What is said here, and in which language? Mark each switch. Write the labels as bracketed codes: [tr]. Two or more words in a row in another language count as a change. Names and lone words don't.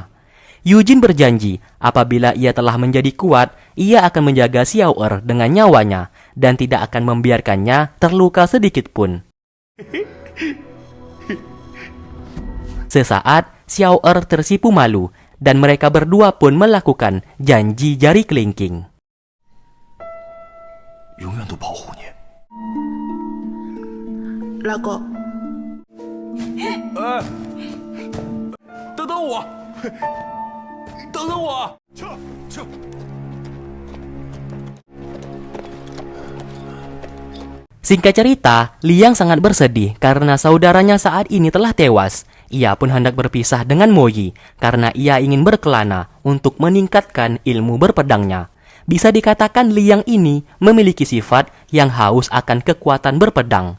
[id] Eugene berjanji apabila ia telah menjadi kuat, ia akan menjaga Xiao Er dengan nyawanya dan tidak akan membiarkannya terluka sedikit pun. Sesaat, Xiao Er tersipu malu dan mereka berdua pun melakukan janji jari kelingking. [zh] 永远都保护你。老公，哎，等等我，等等我，撤撤。 [id] Singkat cerita, Liang sangat bersedih karena saudaranya saat ini telah tewas. Ia pun hendak berpisah dengan Moyi karena ia ingin berkelana untuk meningkatkan ilmu berpedangnya. Bisa dikatakan Liang ini memiliki sifat yang haus akan kekuatan berpedang.